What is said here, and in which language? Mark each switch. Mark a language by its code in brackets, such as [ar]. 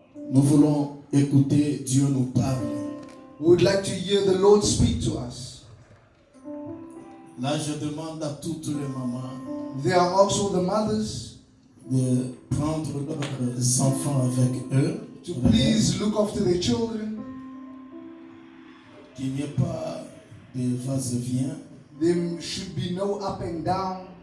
[fr] Nous voulons écouter Dieu nous parler. [en] We would like to hear the Lord speak to us. [fr] Là, je demande à toutes les mamans [en] There are also the mothers [fr] de prendre leurs enfants avec eux. [en] to please look after their children. [fr] Qu'il n'y ait pas de va-et-vient. [en] There should be no up and down.